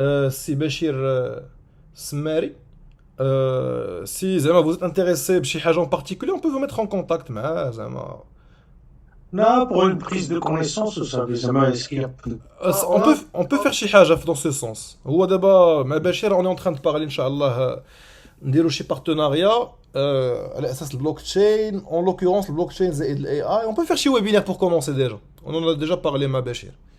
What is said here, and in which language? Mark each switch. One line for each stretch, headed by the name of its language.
French: C'est Bachir Smari. Si
Arabic: زعما
French: vous êtes intéressé
Arabic: بشي حاجة
French: en particulier, on peut vous mettre en contact
Arabic: معاه زعما.
French: Non, pour une prise de connaissance, vous savez, est-ce qu'il y a... On peut faire
Arabic: شي حاجة
French: dans ce sens.
Arabic: هو دابا مع بشير
French: on est en train de parler
Arabic: Inch'Allah نديرو شي partenariat على اساس البلوكتشين
French: en l'occurrence
Arabic: البلوكتشين زائد الاي اي.
French: On peut faire
Arabic: شي
French: webinaire pour commencer déjà. On en a déjà parlé
Arabic: مع
French: بشير.